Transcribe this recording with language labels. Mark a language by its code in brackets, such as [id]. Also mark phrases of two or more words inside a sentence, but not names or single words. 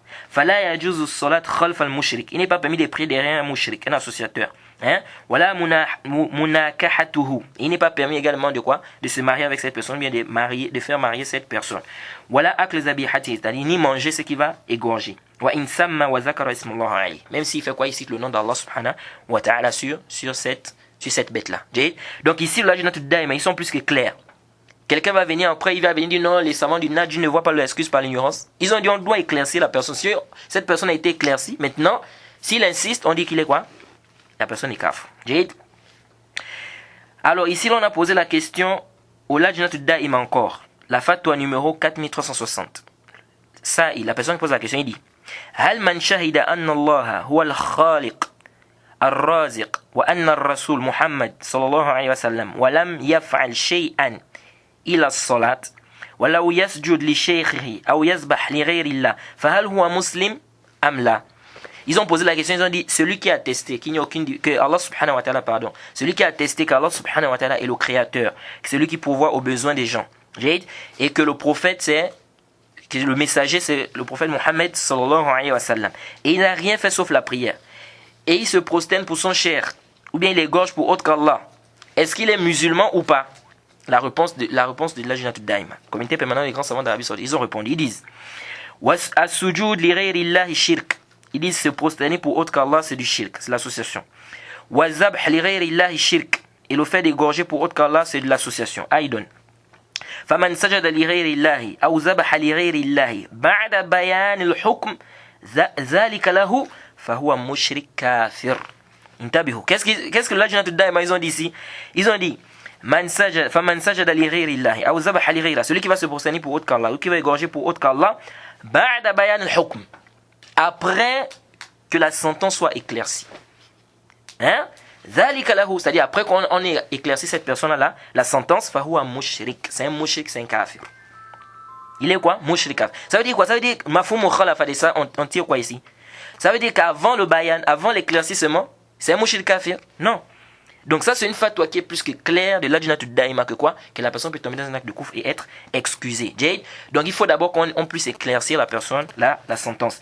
[ar] فلا يجوز الصلاة خلف المشرك. [fr] Il n'est pas permis de prier derrière un mushrik, un associateur. Voilà munakahatuhu. Il n'est pas permis également de quoi? De se marier avec cette personne, bien de faire marier cette personne. Voilà [ar] أكل ذبيحته, [fr] c'est-à-dire ni manger ce qui va égorger. [ar] وإن سمى وذكر اسم الله عليه. [fr] Même s'il fait quoi? Il cite le nom d' [ar] الله سبحانه وتعالى [fr] sur cette bête-là. Donc ici, le Lajnat Da'ima, ils sont plus que clairs. Quelqu'un va venir après, il va venir dire non, les savants du Nadj ne voient pas l'excuse par l'ignorance. Ils ont dit on doit éclaircir la personne. Si cette personne a été éclaircie, maintenant, s'il insiste, on dit qu'il est quoi? La personne est kafir. Alors ici, on a posé la question au Lajnat Da'ima encore. La fatwa numéro 4360. Ça, la personne qui pose la question, il dit [ar] هل من شهد أن الله هو الخالق الرازق وأن الرسول محمد صلى الله عليه وسلم ولم يفعل شيئا إلى الصلاة ولو يسجد لشيخه أو يذبح لغير الله فهل هو مسلم أم لا. [fr] Ils ont posé la question, ils ont dit, celui qui a attesté qu'il n'y a aucune, que [ar] الله سبحانه وتعالى, [fr] pardon, celui qui a attesté qu' [ar] الله سبحانه وتعالى [fr] est le créateur, que celui qui pourvoit aux besoins des gens, et que le prophète c'est, que le messager c'est le prophète Mohammed [ar] صلى الله عليه وسلم, [fr] et il n'a rien fait sauf la prière, et il se prosterne pour son cher, ou bien il égorge pour autre qu'Allah, est-ce qu'il est musulman ou pas? La réponse de Lajnat ad-Daima, comité permanent des grands savants d'Arabie Saoudite, ils ont répondu, ils disent, [ar] السجود لغير الله شرك. [fr] Ils disent se prosterner pour autre qu'Allah, c'est du shirk, c'est l'association. [ar] والذبح لغير الله شرك. [fr] Et le fait d'égorger pour autre qu'Allah, c'est de l'association. [ar] Aïdon. فمن سجد لغير الله أو ذبح لغير الله بعد بيان الحكم ذلك له فهو مشرك كافر. Intabihu. [fr] Qu'est-ce que l'Ajnat ad-Daima, ils ont dit ici? Ils ont dit, [ar] فمن سجد لغير الله أو ذبح لغير الله, [fr] celui qui va se prosterner pour autre qu'Allah, ou qui va égorger pour autre qu'Allah, [ar] بعد بيان الحكم. [fr] Après que la sentence soit éclaircie. Hein? C'est-à-dire après qu'on ait éclairci cette personne-là, la sentence, [ar] فهو مشرك. [fr] C'est un mushrik, c'est un kafir. Il est quoi? [ar] مشرك كافر. [fr] Ça veut dire quoi? Ça veut dire, [ar] مفهوم المخالفة [fr] de ça, on tire quoi ici? Ça veut dire qu'avant le bayan, avant l'éclaircissement, c'est un [ar] مشرك كافر? [fr] Non. Donc ça, c'est une fatwa qui est plus que claire de l'Ajnat ad-Daima que quoi? Que la personne peut tomber dans un acte de kufr et être excusée. Donc il faut d'abord qu'on puisse éclaircir la personne, la sentence.